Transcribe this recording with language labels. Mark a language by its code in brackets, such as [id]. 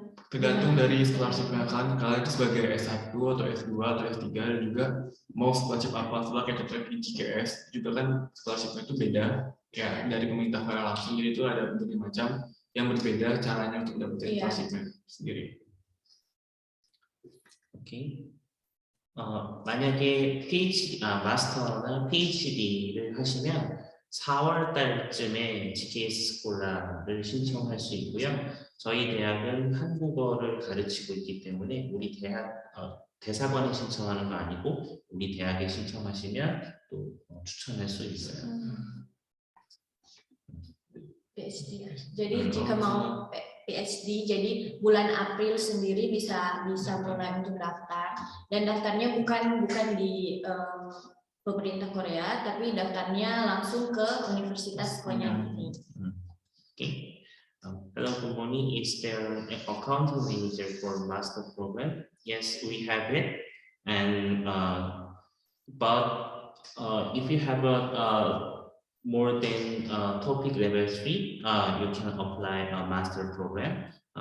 [id] tergantung dari scholarshipnya kan, kalian itu sebagai S1 atau S2 atau S3 dan juga mau scholarship apa, setelah kayak contohnya GKS juga kan scholarshipnya itu beda ya dari pemerintah Korea langsung, jadi itu ada berbagai macam yang berbeda caranya untuk dapetin scholarshipnya sendiri. [ko] 오케이. 만약에 마스터나 PhD를 하시면 4월 달쯤에 GKS 스콜라를 신청할 수 있고요. 저희 대학은 한국어를 가르치고 있기 때문에 우리 대학 대사관에 신청하는 거 아니고 우리 대학에 신청하시면 또 추천할 수 있어요. [en] PhD. [id] Jadi jika mau PhD, jadi bulan April sendiri bisa mulai untuk daftar, dan daftarnya bukan di pemerintah Korea, tapi daftarnya langsung ke universitas Korea ini. [en] Okay. Hello, good morning. Is there an accounting manager for master program? Yes, we have it, and but if you have a more than topic level 3, you can apply a master program.